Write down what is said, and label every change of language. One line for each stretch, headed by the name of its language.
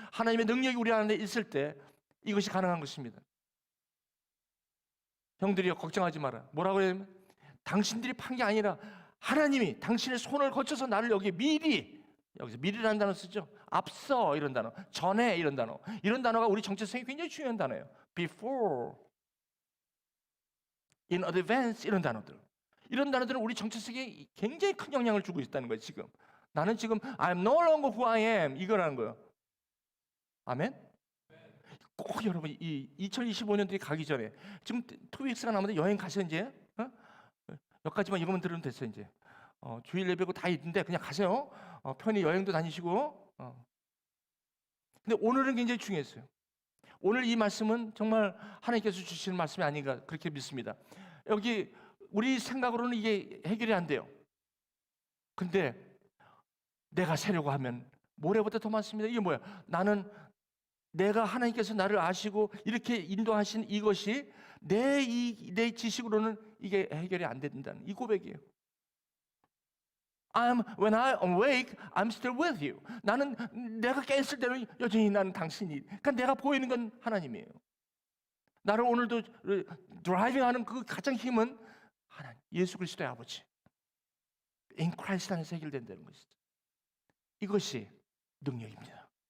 Korean: 하나님의 능력이 우리 안에 있을 때 이것이 가능한 것입니다. 형들이요, 걱정하지 마라. 뭐라고 해요? 당신들이 판 게 아니라 하나님이 당신의 손을 거쳐서 나를 여기에 미리, 여기서 미리라는 단어 쓰죠. 앞서 이런 단어, 전에 이런 단어. 이런 단어가 우리 정체성이 굉장히 중요한 단어예요.
English: Before, in advance
Korean: 이런 단어들. 이런 단어들은 우리 정체성에 굉장히 큰 영향을 주고 있다는 거예요. 지금 나는 지금
English: I'm no longer who I am
Korean: 이거라는 거예요. 아멘. 꼭 여러분 이 2025년들이 가기 전에 지금 2weeks가 남았는데 여행 가세요 이제. 몇 가지만 이거만 들으면 됐어요 이제. 주일 예배고 다 있는데 그냥 가세요. 편히 여행도 다니시고. 근데 오늘은 굉장히 중요했어요. 오늘 이 말씀은 정말 하나님께서 주시는 말씀이 아닌가 그렇게 믿습니다. 여기 우리 생각으로는 이게 해결이 안 돼요. 근데 내가 세려고 하면 모래보다 더 많습니다. 이게 뭐야? 내가 하나님께서 나를 아시고 이렇게 인도하신 이것이 내 지식으로는 이게 해결이 안 된다는 이 고백이에요.
English: When I awake, I'm still with you.
Korean: 나는 내가 깼을 때는 여전히 나는 당신이. 그러니까 내가 보이는 건 하나님이에요. 나를 오늘도 드라이빙하는 그 가장 힘은 하나님, 예수 그리스도의 아버지. In Christ 안에서 해결된다는 것이죠. 이것이 능력입니다.